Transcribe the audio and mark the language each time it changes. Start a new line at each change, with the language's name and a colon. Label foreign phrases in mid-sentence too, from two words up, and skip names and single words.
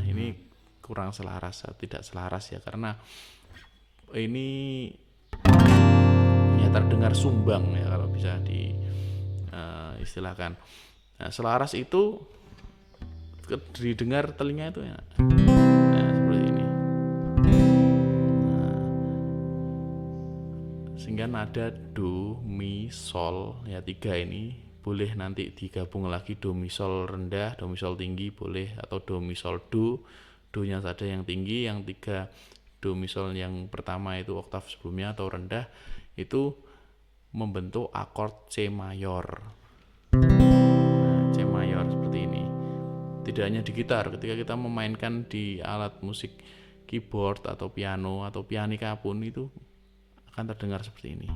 Indonesian: Ini kurang selaras, tidak selaras ya, karena ini ya terdengar sumbang ya kalau bisa diistilahkan. Nah, selaras itu didengar telinga itu enak. Nah, seperti ini. Sehingga nada do, mi, sol ya 3 ini boleh nanti digabung lagi, do mi sol rendah, do mi sol tinggi boleh, atau do mi sol do, do-nya saja yang tinggi, yang 3 do mi sol yang pertama itu oktav sebelumnya atau rendah itu membentuk akord C mayor. Nah, C mayor seperti ini. Tidak hanya di gitar, ketika kita memainkan di alat musik keyboard atau piano atau pianika pun itu akan terdengar seperti ini.